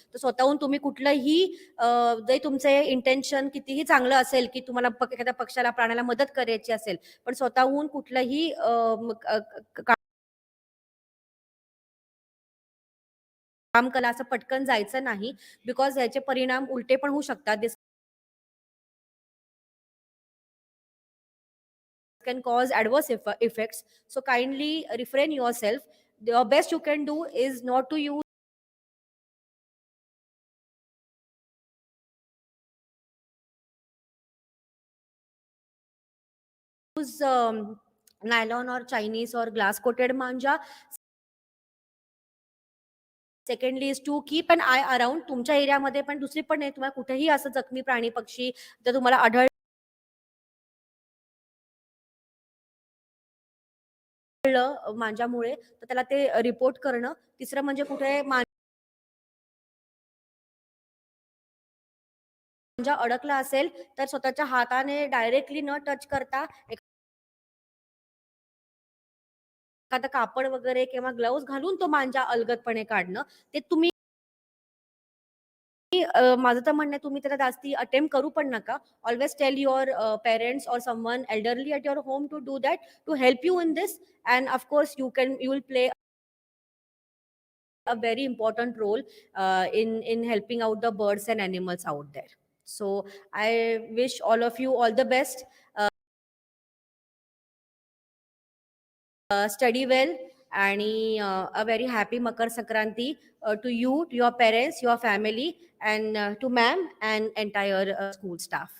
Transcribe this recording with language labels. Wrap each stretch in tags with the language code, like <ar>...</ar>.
<mr>तर स्वतःहून तुम्ही कुठलंही जरी तुमचे इंटेन्शन कितीही चांगलं असेल, की तुम्हाला एखाद्या पक्षाला, प्राण्याला मदत करायची असेल, पण स्वतःहून कुठलंही काम करा असं पटकन जायचं नाही. बिकॉज याचे परिणाम उलटे पण होऊ शकतात.</mr> <en>This can cause adverse effects. So kindly refrain yourself. The best you can do is not to use nylon और Chinese और glass coated manja. Secondly is to keep an eye around.</en> <mr>तुमच्या एरियामध्ये पण दुसरी पण नाही, तुम्हाला कुठेही असं जखमी प्राणी पक्षी जर तुम्हाला आढळलं मांजामुळे, तर त्याला ते रिपोर्ट करणं. तिसरं म्हणजे कुठे मांजा अडकला असेल तर स्वतःच्या हाताने डायरेक्टली न टच करता एखादं कापड वगैरे किंवा ग्लोव्हज घालून तो मांजा अलगदपणे काढणं. ते तुम्ही माझं तर म्हणणं आहे, तुम्ही त्याला जास्ती अटेम्प्ट करू पण नका.</mr> <en>Always tell your parents और someone elderly at your home to do that, to help you in this. And of course you will play a very important role in helping out the birds and animals out there. So I wish all of you all the best. Study well, and a very happy Makar Sankranti to you, to your parents, your family, and to ma'am and entire school staff.</en>